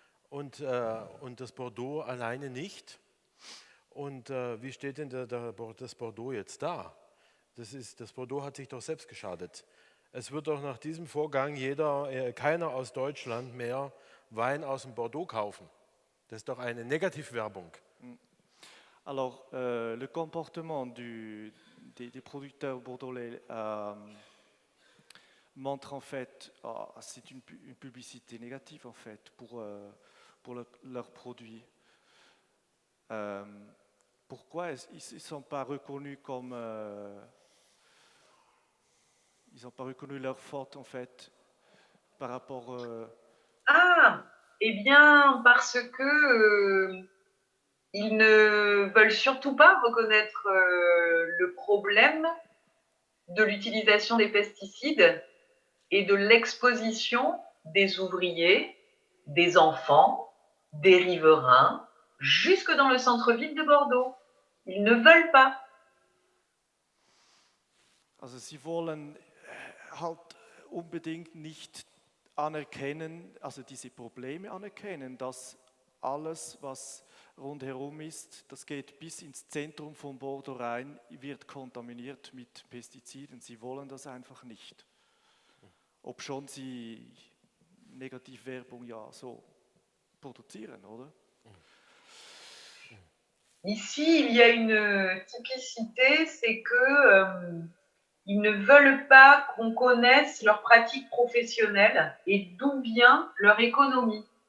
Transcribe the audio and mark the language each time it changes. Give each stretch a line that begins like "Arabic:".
German: und das Bordeaux alleine nicht. Und wie steht denn das Bordeaux jetzt da? Das Bordeaux hat sich doch selbst geschadet. Es wird doch nach diesem Vorgang keiner aus Deutschland mehr Wein aus dem Bordeaux kaufen. Das ist doch eine Negativwerbung.
French: Alors, le comportement des producteurs bordelais montre en fait, c'est une publicité négative en fait pour leurs produits. Pourquoi ils ne sont pas reconnus comme... ils n'ont pas reconnu leur faute en fait par rapport... Ah, eh bien, parce que ils ne veulent surtout pas reconnaître le problème de l'utilisation des pesticides et de l'exposition des ouvriers, des enfants, des riverains, jusque dans le centre-ville de Bordeaux. Ils ne veulent pas.
German: Also sie wollen halt unbedingt nicht anerkennen, also diese Probleme anerkennen, dass alles, was rundherum ist, das geht bis ins Zentrum von Bordeaux rein, wird kontaminiert mit Pestiziden. Sie wollen das einfach nicht. Obschon sie Negativwerbung ja so produzieren, oder?
French: Ici, il y a une typicité, c'est que ils ne veulent pas qu'on connaisse leurs pratiques professionnelles et d'où vient leur économie.